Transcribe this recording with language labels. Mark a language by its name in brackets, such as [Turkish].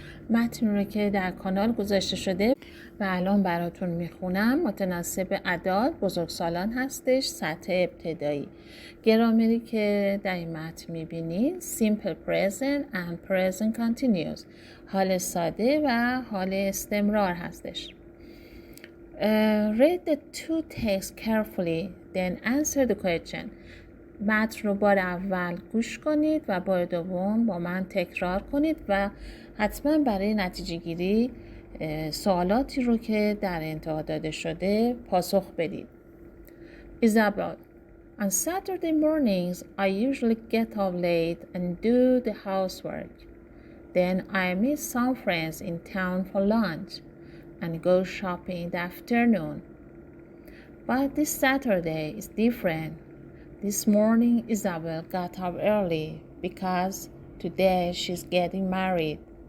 [Persian] متن رو که در کانال گذاشته شده و الان براتون میخونم متناسب اعداد بزرگسالان هستش، سطح ابتدایی. گرامری که در این متن میبینید [English] simple present and present continuous، [Persian] حال ساده و حال استمرار هستش. [English] Read the two texts carefully, then answer the question. [Persian] متن رو بار اول گوش کنید و بار دوم با من تکرار کنید و حتما برای نتیجه گیری سوالاتی رو که در انتها داده شده پاسخ بدید. [English] Isabel: On Saturday mornings, I usually get up late and do the housework. Then I meet some friends in town for lunch and go shopping in the afternoon. But this Saturday is different. This morning, Isabel got up early because today she's getting married.